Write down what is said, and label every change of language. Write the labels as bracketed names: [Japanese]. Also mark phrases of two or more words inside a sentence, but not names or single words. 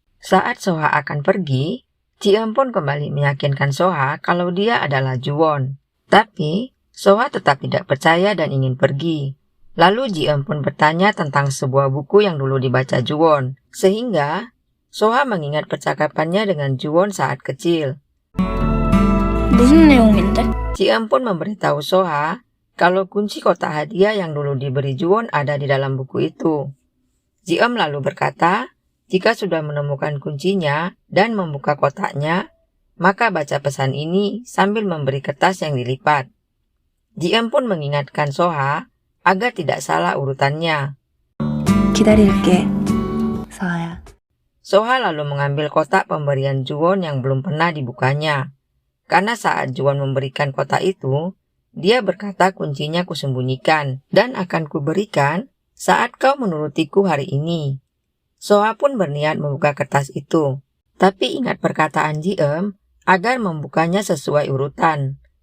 [Indonesian] Saat Soha akan pergi, Ji-eum pun kembali meyakinkan Soha kalau dia adalah Ju-won. Tapi, Soha tetap tidak percaya dan ingin pergi. Lalu Ji-eum pun bertanya tentang sebuah buku yang dulu dibaca Ju-won. Sehingga, Soha mengingat percakapannya dengan Ju-won saat kecil. [Korean] 무슨 내용인데? [Indonesian] Ji-eum pun memberitahu Soha kalau kunci kotak hadiah yang dulu diberi Ju-won ada di dalam buku itu. Ji-eum lalu berkata, jika sudah menemukan kuncinya dan membuka kotaknya, maka baca pesan ini sambil memberi kertas yang dilipat. Ji-eum pun mengingatkan Soha agar tidak salah urutannya. [Korean] 기다릴게, 서아야. [Indonesian] Soha lalu mengambil kotak pemberian Ju-won yang belum pernah dibukanya. Karena saat Ju-won memberikan kotak itu, dia berkata kuncinya kusembunyikan dan akan kuberikan saat kau menurutiku hari ini. Soha pun berniat membuka kertas itu, tapi ingat perkataan Ji-eum agar membukanya sesuai urutan.